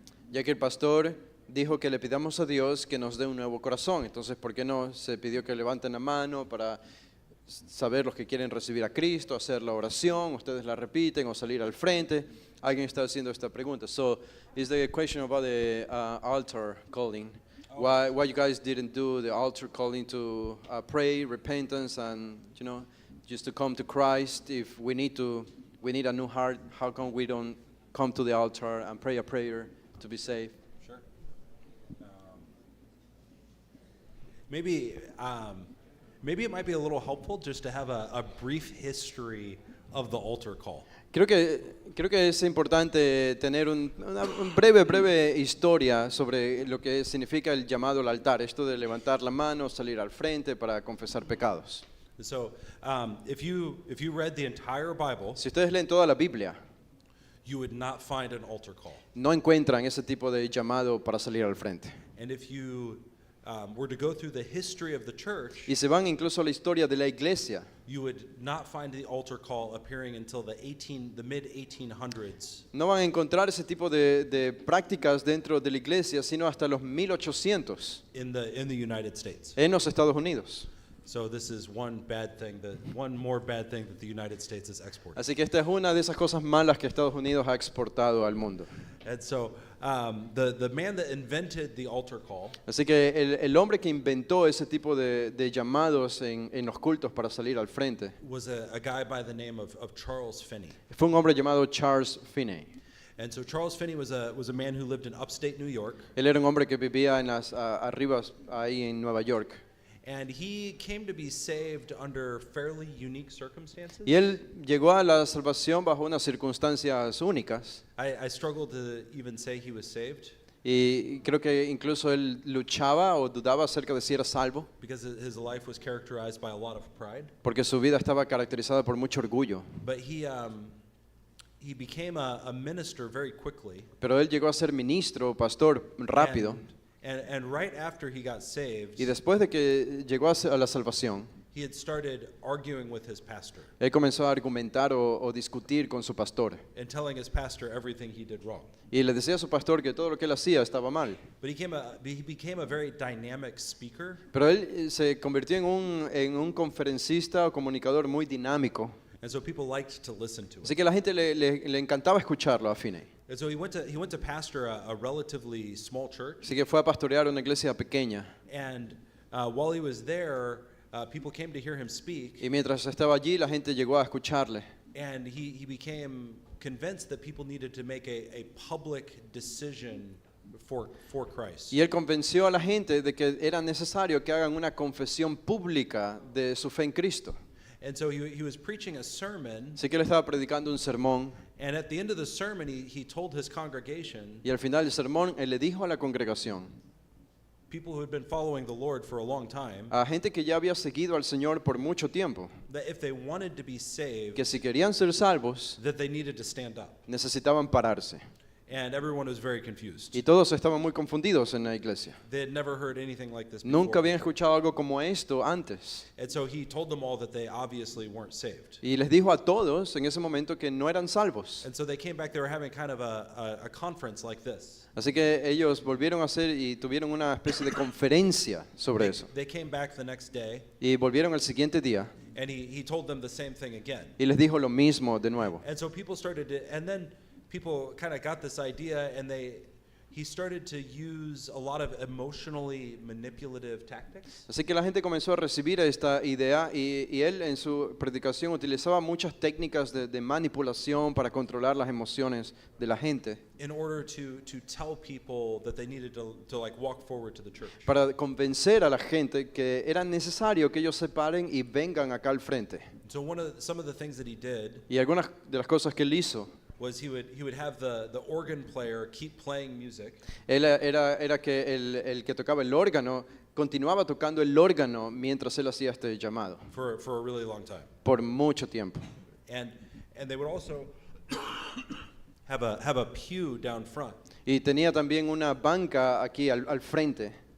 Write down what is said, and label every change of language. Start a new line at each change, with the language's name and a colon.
Spanish: Ya que el pastor dijo que le pidamos a Dios que nos dé un nuevo corazón. Entonces, ¿por qué no se pidió que levanten la mano para saber los que quieren recibir a Cristo, hacer la oración, ustedes la repiten o salir al frente? Alguien está haciendo esta pregunta.
English: So, is the question about the altar calling? Why you guys didn't do the altar calling to pray, repentance, and just to come to Christ? If we need a new heart, how come we don't come to the altar and pray a prayer to be saved? Sure. Maybe it might be a little helpful just to have a brief history of the altar call.
Spanish: Creo que es importante tener una breve historia sobre lo que significa el llamado al altar, esto de levantar la mano, salir al frente para confesar pecados.
English: So, if you read the entire Bible,
Spanish: Si ustedes leen toda la Biblia,
English: you would not find an altar call.
Spanish: no encuentran ese tipo de llamado para salir al frente.
English: And if you were to go through the history of the church,
Spanish: Y se van incluso a la historia de la iglesia.
English: you would not find the altar call appearing until the mid 1800s.
Spanish: No van a encontrar ese tipo de prácticas dentro de la iglesia, sino hasta los 1800
English: in the United States.
Spanish: en los Estados Unidos.
English: So this is one more bad thing that the United States is exporting.
Spanish: Así que esta es una de esas cosas malas que Estados Unidos ha exportado al mundo.
English: And so the man that invented the altar call
Spanish: Así que el hombre que inventó ese tipo de llamados en los cultos para salir al frente
English: was a guy by the name of Charles Finney.
Spanish: fue un hombre llamado Charles Finney.
English: And so Charles Finney was a man who lived in upstate New York.
Spanish: Él era un hombre que vivía en las arribas ahí en Nueva York.
English: And he came to be saved under fairly unique circumstances.
Spanish: Y él llegó a la salvación bajo unas circunstancias únicas.
English: I struggle to even say he was saved
Spanish: Y creo que incluso él luchaba o dudaba acerca de si era salvo,
English: because his life was characterized by a lot of pride.
Spanish: porque su vida estaba caracterizada por mucho orgullo.
English: But he became a minister very quickly.
Spanish: Pero él llegó a ser ministro, pastor, rápido.
English: And right after he got saved,
Spanish: Y después de que llegó a la salvación,
English: he had started arguing with his pastor
Spanish: él comenzó a argumentar o discutir con su pastor.
English: and telling his pastor everything he did wrong.
Spanish: Y le decía a su pastor que todo lo que él hacía estaba mal.
English: But he became a very dynamic speaker.
Spanish: Pero él se convirtió en un conferencista o comunicador muy dinámico.
English: And so people liked to listen to him.
Spanish: Así que la gente le encantaba escucharlo a Finney.
English: And so he went to pastor a relatively small church.
Spanish: Así que fue a pastorear una iglesia pequeña.
English: And while he was there, people came to hear him speak.
Spanish: Y mientras estaba allí, la gente llegó a escucharle.
English: And he became convinced that people needed to make a public decision for Christ.
Spanish: Y él convenció a la gente de que era necesario que hagan una confesión pública de su fe en Cristo.
English: And so he was preaching a sermon,
Spanish: Así que él estaba predicando un sermón.
English: and at the end of the sermon, he told his congregation,
Spanish: Y al final del sermón, él le dijo a la congregación,
English: people who had been following the Lord for a long time,
Spanish: a gente que ya había seguido al Señor por mucho tiempo,
English: that if they wanted to be saved,
Spanish: que si querían ser salvos,
English: that they needed to stand up.
Spanish: necesitaban pararse.
English: And everyone was very confused.
Spanish: Y todos estaban muy confundidos en la iglesia.
English: They had never heard anything like this
Spanish: Nunca
English: before.
Spanish: habían escuchado algo como esto antes.
English: And so he told them all that they obviously weren't saved.
Spanish: Y les dijo a todos en ese momento que no eran salvos.
English: And so they came back, they were having kind of a conference like this.
Spanish: Así que ellos volvieron a hacer y tuvieron una especie de conferencia sobre eso.
English: They came back the next day,
Spanish: Y volvieron el siguiente día
English: and he told them the same thing again.
Spanish: y les dijo lo mismo de nuevo.
English: And so people started to, and then people kind of got this idea, and he started to use a lot of emotionally manipulative tactics.
Spanish: Así que la gente comenzó a recibir esta idea y él en su predicación utilizaba muchas técnicas de manipulación para controlar las emociones de la gente,
English: In order to tell people that they needed to like walk forward to the church.
Spanish: para convencer a la gente que era necesario que ellos se paren y vengan acá al frente.
English: So some of the things that he did
Spanish: Y algunas de las cosas que él hizo,
English: was he would have the organ player keep playing music,
Spanish: era que el que tocaba el órgano continuaba tocando el órgano mientras él hacía este llamado,
English: for a really long time.
Spanish: por mucho tiempo.
English: And they would also have a pew down front.
Spanish: Y tenía también una banca aquí al frente.